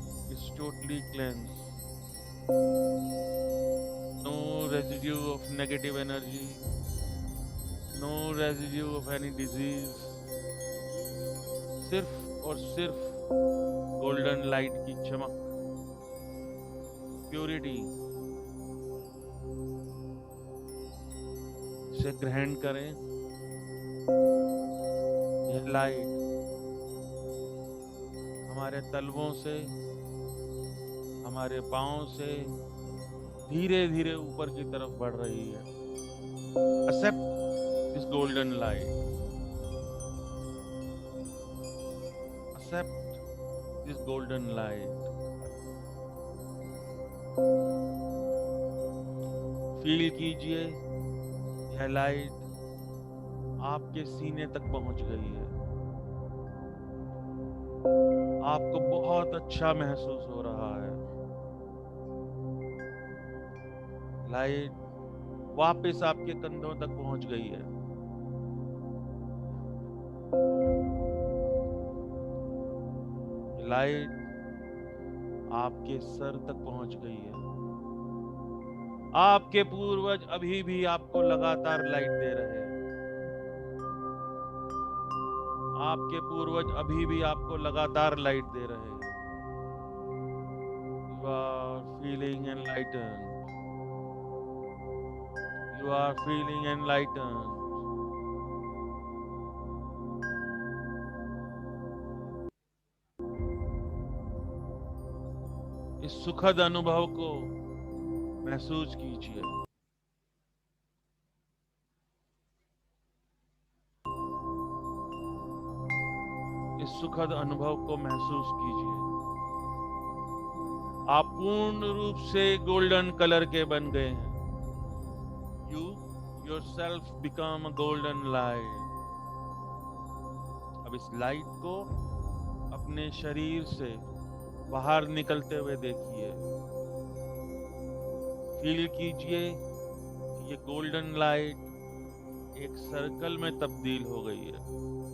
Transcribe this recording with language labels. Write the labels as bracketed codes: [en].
[en] It's totally cleansed. No residue of negative energy, no residue of any disease. [hi] सिर्फ और सिर्फ golden light की चमक, प्योरिटी से ग्रहण करें। यह लाइट हमारे तलवों से, हमारे पांव से धीरे धीरे ऊपर की तरफ बढ़ रही है। [en] Accept this golden light. Accept this golden light. [hi] Feel कीजिए यह लाइट आपके सीने तक पहुंच गई है। आपको बहुत अच्छा महसूस हो रहा है। लाइट वापस आपके कंधों तक पहुंच गई है। लाइट आपके सर तक पहुंच गई है। आपके पूर्वज अभी भी आपको लगातार लाइट दे रहे हैं। आपके पूर्वज अभी भी आपको लगातार लाइट दे रहे हैं। [en] You are feeling enlightened. You are feeling enlightened. [hi] इस सुखद अनुभव को महसूस कीजिए। इस सुखद अनुभव को महसूस कीजिए। आप पूर्ण रूप से गोल्डन कलर के बन गए हैं। [en] You yourself become a golden light. [hi] अब इस लाइट को अपने शरीर से बाहर निकलते हुए देखिए। फील कीजिए कि ये गोल्डन लाइट एक सर्कल में तब्दील हो गई है।